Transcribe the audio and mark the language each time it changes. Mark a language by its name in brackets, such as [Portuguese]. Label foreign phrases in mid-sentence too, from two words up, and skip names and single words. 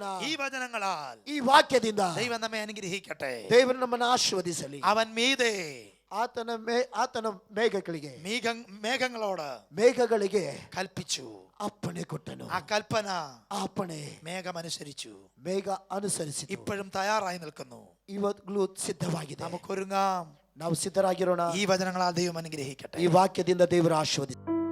[Malayalam] ഈ വചനങ്ങളാൽ [Kannada] ಈ ವಾಕ್ಯದಿಂದ [Malayalam] ദൈവം നമ്മെ അനുഗ്രഹിക്കട്ടെ. [Kannada] ದೇವರು ನಮ್ಮನ್ನು ಆಶೀರ್ವದಿಸಲಿ. [Malayalam] അവൻ മീതെ [Kannada] ಆತನ ಮೇಘಗಳಿಗೆ [Malayalam] മേഘങ്ങളോട് കൽപ്പിച്ചു. [Kannada] ಅಪ್ಪಣೆ ಕೊಟ್ಟನು. [Malayalam] ആ കൽപ്പന, [Kannada] ಆ ಅಪ್ಪಣೆ [Malayalam] മേഘം അനുസരിച്ചു. [Kannada] ಮೇಘ ಅನುಸರಿಸಿ [Malayalam] ഇപ്പോഴും തയ്യാറായി നിൽക്കുന്നു. [Kannada] ಇವತ್ತು ಸಿದ್ಧವಾಗಿದೆ. [Malayalam] നമുക്കൊരുങ്ങാം. [Kannada] ನಾವು ಸಿದ್ಧರಾಗಿರೋಣ. [Malayalam] ഈ വചനങ്ങളാൽ ദൈവം അനുഗ്രഹിക്കട്ടെ. [Kannada] ಈ ವಾಕ್ಯದಿಂದ ದೇವರು ಆಶೀರ್ವದಿಸಿ.